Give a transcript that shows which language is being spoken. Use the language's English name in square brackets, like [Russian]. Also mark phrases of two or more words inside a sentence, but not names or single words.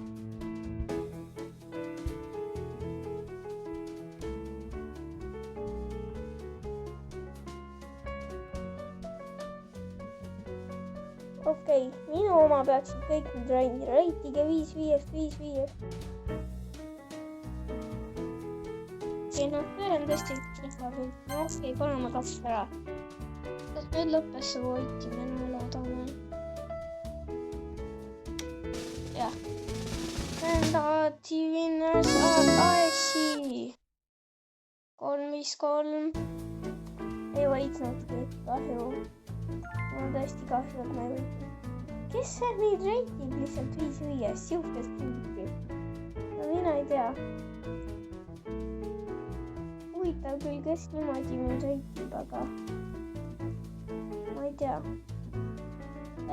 [Estonian] Okei, minu oma peaksid kõik nüüd reitige 5/5. Okei, pööran tõesti ei panema kaks ära. Kas nüüd lõppes see võitimine, loodame. Jah. [English] And the winners are ASI. [Estonian] 3-5-3. Ei võitnudki, kahju. Mul on tõesti kahju, et ma ei võitnud. Kes see neid reitib lihtsalt 5/5? Siukest pilti. No mina ei tea. Huvitav küll, kes niimoodi mind reitib, aga ma ei tea.